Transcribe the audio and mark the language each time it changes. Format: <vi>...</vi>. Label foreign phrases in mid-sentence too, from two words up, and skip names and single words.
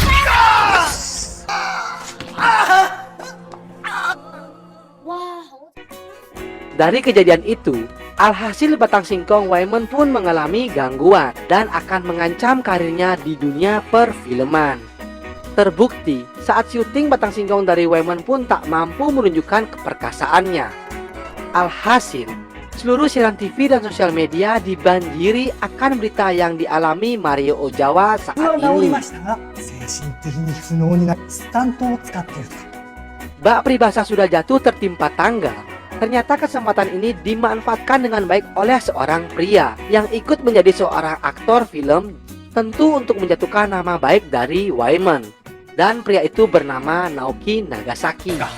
<id>Dari kejadian itu, alhasil batang singkong Waemon pun mengalami gangguan dan akan mengancam karirnya di dunia perfilman. Terbukti, saat syuting batang singkong dari Waemon pun tak mampu menunjukkan keperkasaannya. Alhasil, Seluruh siaran TV dan sosial media dibanjiri akan berita yang dialami Mario Ozawa saat</id> <ja>は治り</ja> <id>ini.</id> <ja>ましたが精神的に不能になりスタントを使っていると</ja> <id>Bak peribahasa sudah jatuh tertimpa tangga. Ternyata kesempatan ini dimanfaatkan dengan baik oleh seorang pria yang ikut menjadi seorang aktor film, tentu untuk menjatuhkan nama baik dari Wyman. Dan pria itu bernama Naoki Nagasaki.</id>